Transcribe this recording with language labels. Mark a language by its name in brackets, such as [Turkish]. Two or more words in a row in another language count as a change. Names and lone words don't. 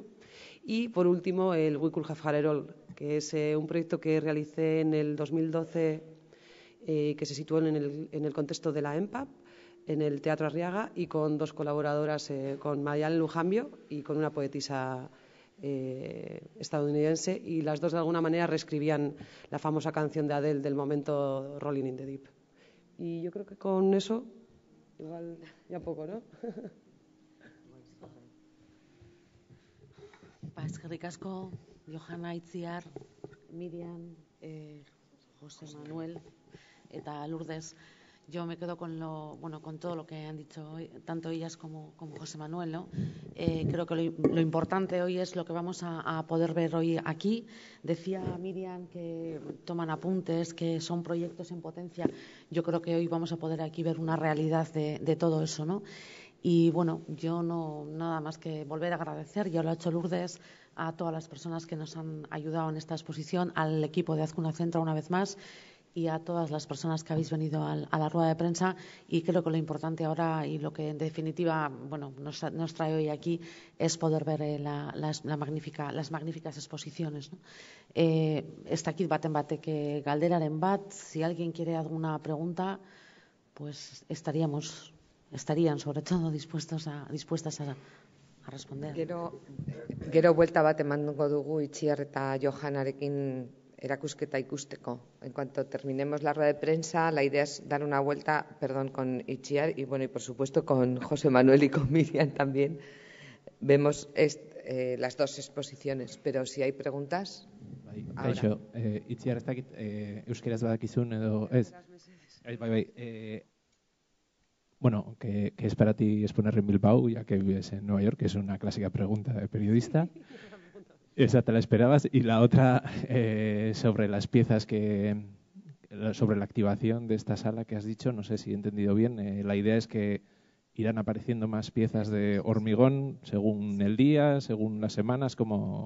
[Spanish] Y por último el We Could Have Had It All, que es un proyecto que realicé en el 2012 que se situó en el contexto de la EMPAP, en el Teatro Arriaga, y con 2 colaboradoras, con Mayal Lujambio y con una poetisa estadounidense, y las 2 de alguna manera reescribían la famosa canción de Adele del momento Rolling in the Deep. Y yo creo que con eso igual ya poco, ¿no? [Basque] Eskerrik asko, Johana Itziar, Miriam, José Manuel eta Lourdes. [Spanish] Yo me quedo con todo lo que han dicho hoy, tanto ellas como José Manuel, ¿no? Creo que lo importante hoy es lo que vamos a poder ver hoy aquí. Decía Miriam que toman apuntes, que son proyectos en potencia. Yo creo que hoy vamos a poder aquí ver una realidad de todo eso, ¿no? Y bueno, yo nada más que volver a agradecer, ya lo ha hecho Lourdes, a todas las personas que nos han ayudado en esta exposición, al equipo de Azcuna Centro una vez más, y a todas las personas que habéis venido a la rueda de prensa. Y creo que lo importante ahora, y lo que en definitiva nos trae hoy aquí, es poder ver las magníficas exposiciones, ¿no? [Basque] Ez dakit baten bateke galderaren bat, [Spanish] si alguien quiere alguna pregunta, pues estarían sobre todo dispuestas a responder. [Basque] Gero buelta bat emango dugu Itziar eta Johanarekin erakusketa ikusteko. [Spanish] En cuanto terminemos la rueda de prensa, la idea es dar una vuelta, con Itziar y por supuesto con José Manuel y con Miriam también. Vemos las 2 exposiciones, pero si hay preguntas, ahora. [Basque] Kaixo, Itziar, ez dakit euskeraz badakizun edo ez? [Spanish] Bueno, ¿qué es para ti exponer en Bilbao, ya que vives en Nueva York? Que es una clásica pregunta de periodista. Esa te la esperabas. Y la otra, sobre las piezas sobre la activación de esta sala que has dicho, no sé si he entendido bien. La idea es que irán apareciendo más piezas de hormigón según el día, según las semanas, como...